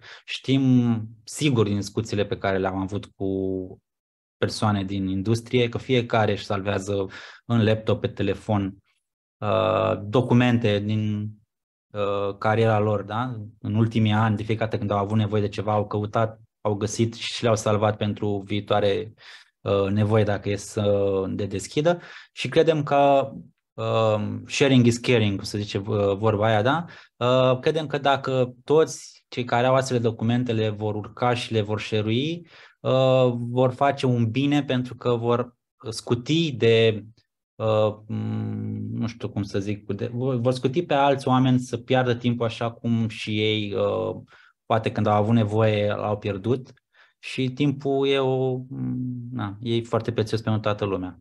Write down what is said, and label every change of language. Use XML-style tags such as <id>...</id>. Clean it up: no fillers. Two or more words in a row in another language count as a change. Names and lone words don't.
<ro>Știm sigur din discuțiile pe care le-am avut cu persoane din industrie că fiecare își salvează în laptop, pe telefon, documente din cariera lor, da? În ultimii ani, de fiecare dată când au avut nevoie de ceva, au căutat, au găsit și le-au salvat pentru viitoare nevoie dacă e să de deschidă și credem că</ro> <en>sharing is caring,</en> <ro>cum se zice vorba aia, da? Credem că dacă toți cei care au astfel de documente le vor urca și le vor share-ui, vor face un bine pentru că vor scuti de nu știu cum să zic, vor scuti pe alți oameni să piardă timpul așa cum și ei poate când au avut nevoie l-au pierdut și timpul e foarte prețios pentru toată lumea.</ro>